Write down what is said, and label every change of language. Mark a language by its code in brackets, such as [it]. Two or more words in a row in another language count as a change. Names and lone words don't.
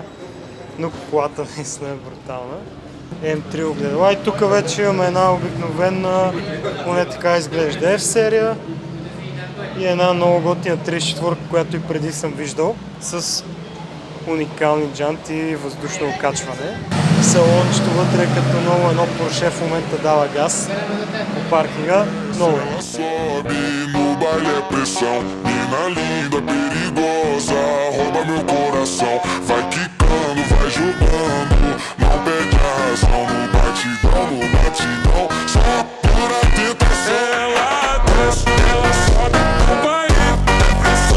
[bg] Но колата наистина е брутална. М3 огледала и тук вече имаме една обикновена, поне така изглежда F-серия и една много готина 34, която и преди съм виждал, с уникални джанти и въздушно окачване. салончето вътре като ново едно Порше в момента дава газ по паркинга. Много е. [pt] Ela sobe no baile é pressão. Mina linda, perigosa, rouba meu coração. Vai quicando, vai jogando, não perde a razão. No batidão, só pura tentação. Ela desce, ela sobe no baile é pressão.